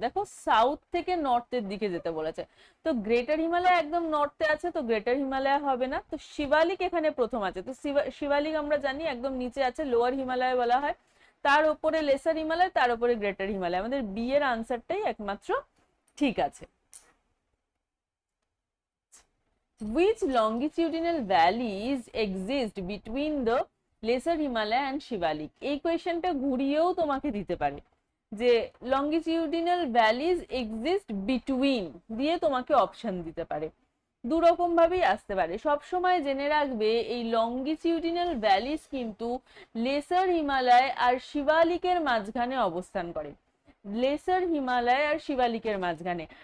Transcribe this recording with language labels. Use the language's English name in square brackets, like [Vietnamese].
[Bangla] দেখো সাউথ থেকে নর্থের দিকে যেতে বলেছে, তো গ্রেটার হিমালয় একদম নর্থে আছে, তো গ্রেটার হিমালয় হবে না, তো শিবালিক এখানে প্রথম আছে, তো শিবালিক আমরা জানি একদম নিচে আছে, লোয়ার হিমালয় বলা হয়, তার উপরে লেসার হিমালয়, তার উপরে গ্রেটার হিমালয়, আমাদের বি এর আনসারটাই একমাত্র ঠিক আছে। [English] Which longitudinal valleys exist between the lesser Himalaya and Shivalik? [Bangla] এই কোয়েশ্চেনটা ঘুরিয়েও তোমাকে দিতে পারে যে [English] longitudinal valleys exist between [Bangla] দিয়ে তোমাকে অপশন দিতে পারে, দু রকম ভাবেই আসতে পারে। সব সময় জেনে রাখবে এই লংগিটিউডিনাল ভ্যালিজ কিন্তু লেসার হিমালয় আর শিবালিকের মাঝখানে অবস্থান করে, লেসার হিমালয় আর শিবালিকের মাঝখানে।